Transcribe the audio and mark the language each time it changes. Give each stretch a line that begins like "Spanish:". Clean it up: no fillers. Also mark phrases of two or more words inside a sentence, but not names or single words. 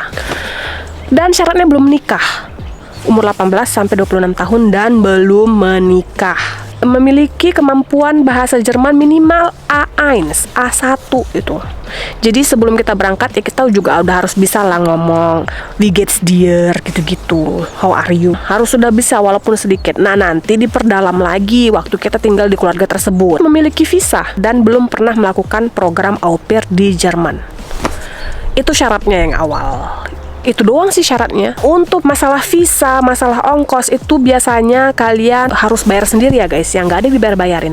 Indonesian: Dan syaratnya belum menikah. Umur 18 sampai 26 tahun dan belum menikah. Memiliki kemampuan bahasa Jerman minimal A1 itu. Jadi sebelum kita berangkat ya kita juga udah harus bisa lah ngomong
German: wie geht's dir
Indonesian: gitu-gitu,
English: how are you,
Indonesian: harus sudah bisa walaupun sedikit. Nah, nanti diperdalam lagi waktu kita tinggal di keluarga tersebut. Memiliki visa dan belum pernah melakukan program au pair di Jerman. Itu syaratnya yang awal. Itu doang sih syaratnya. Untuk masalah visa, masalah ongkos itu biasanya kalian harus bayar sendiri ya guys, yang nggak ada dibayar-bayarin.